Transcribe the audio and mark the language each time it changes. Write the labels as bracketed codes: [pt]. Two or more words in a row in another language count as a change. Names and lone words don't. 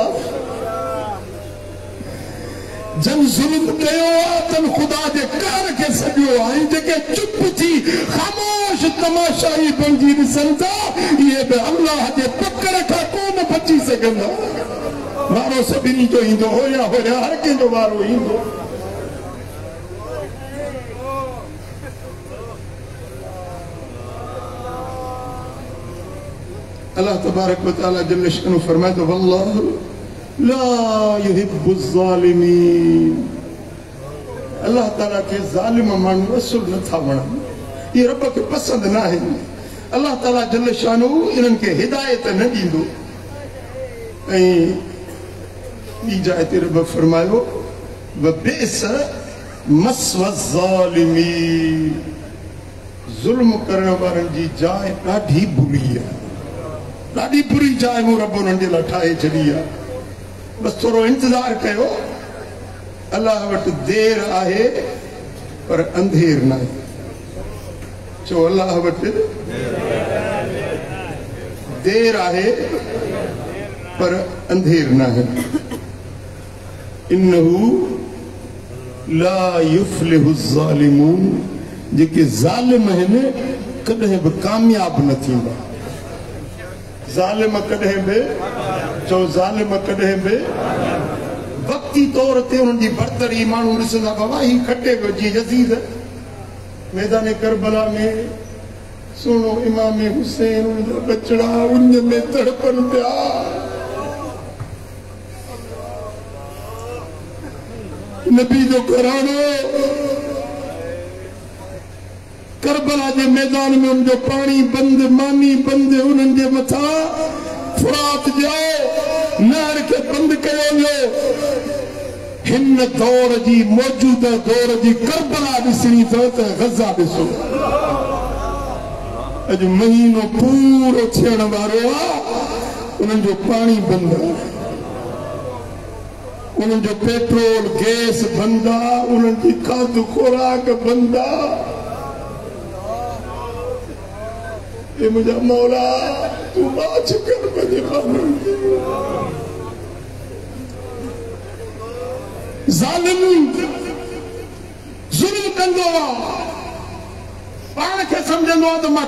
[sd] जन जुल्म कयो तन खुदा जे कार के सॼो ऐं जेके चुप थी ख़ामोश तमाशाई बणिजी ॾिसनि था इहे बि अल्लाह जे पकड़ खां कोन बची सघंदा वारो सभिनी जो ईंदो होया होया हर कंहिंजो वारो ईंदो अल्लाह [ar] تبارك وتعالى جل شأنه [sd] फरमाए तो [ar] والله لا يحب الظالمين [sd] अल्लाह ताला के ज़ालिम माण्हू असुल नथा वणनि ये रब के पसंद न आहिनि अल्लाह ताला [ar] جل شأنه [sd] इन्हनि के हिदायत न ॾींदो ऐं ॿी जाइ ते रब फरमायो [ar] وبئس مثوى الظالمين [sd] ज़ुल्म करण वारनि जी जाइ ॾाढी बुरी आहे ॾाढी बुरी जाइ मूं रब उन्हनि जे लाइ ठाहे छॾी आहे बसि थोरो इंतज़ारु कयो अल्लाह वटि देर आहे पर अंधेर न आहे चओ अल्लाह वटि देर आहे पर अंधेर न आहे [ar] إنه لا يفلح الظالمون [sd] जेके ज़ालिम आहिनि कॾहिं बि कामयाब न थींदा ज़ालिम कॾहिं बि चओ ज़ालिम कॾहिं बि वक़्ती तौर ते उन्हनि जी बरतरी माण्हू ॾिसंदा बाबा ही खटे पियो जीअं यज़ीद मैदान करबला में सुहिणो इमाम हुसैन उनजा बचड़ा उन में तड़पनि पिया नबी जो घरानो करबला के मैदान में उनजो पानी बंद मानी बंद उन्हनि जे मथा फुरात जाओ नहर के बंद कयो वियो हिन दौर जी मौजूदा दौर जी करबला ॾिसणी अथव त गज़ा ॾिसो अॼु महीनो पूरो थियण वारो आहे उन्हनि जो पानी बंद आहे उन्हनि जो पेट्रोल गैस बंद आहे उन्हनि जी खाधो खुराक बंद आहे [hi] ये मुझे मौला तू माच कर मुझे [sd] ज़ालिम जुल्म कंदो आहे पाण खे सम्झंदो आहे त मां